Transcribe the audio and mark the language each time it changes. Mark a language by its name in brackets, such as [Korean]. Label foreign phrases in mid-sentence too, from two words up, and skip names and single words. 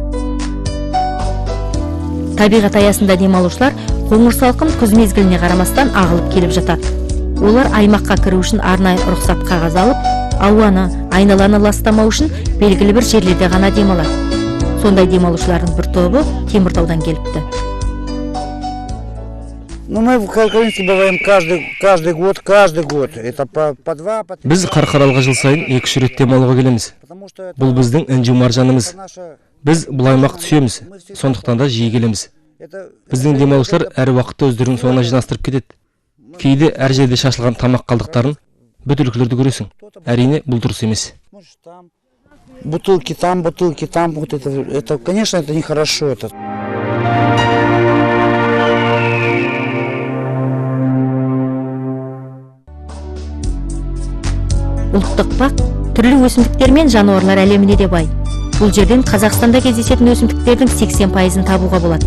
[Kazakh] Табиғат аясында демалушылар қоңыр салқын күз мезгіліне қарамастан ағылып келіп жатады. Олар аймаққа кіру үшін арнайы рұқсат қағаз алып, ауаны, айналаны ластамау үшін белгілі бір жерлерде ғана демалады. Сондай демалушылардың бір тобы Теміртаудан келіпті. [Russian] Ну, мы в Калкалинске бываем каждый год. Это по два, по три. [Kazakh] Біз Қарқаралыға жыл сайын 2-3 рет демалуға келеміз. [Russian] Потому что это [Kazakh] Бұл біздің інжу маржанымыз. [Russian] наша... [Kazakh] Біз бұл аймақ түсеміз, сондықтан да жиі келеміз. [Russian] Это... [Kazakh] Біздің демалушылар әр уақытта өздерінің соңына жинастырып кетеді. Кейде әр жерде шашылған тамақ қалдықтарын бөтелкелерді көресің. Әрине, бұл дұрыс емес. [Russian] Может, там бутылки там, вот это, конечно, это нехорошо. Это. [Kazakh] Ұлттық бақ түрлі өсімдіктер мен жануарлар әлеміне де бай. Бұл жерден Қазақстанда кездесетін өсімдіктердің 80%-ын табуға болады.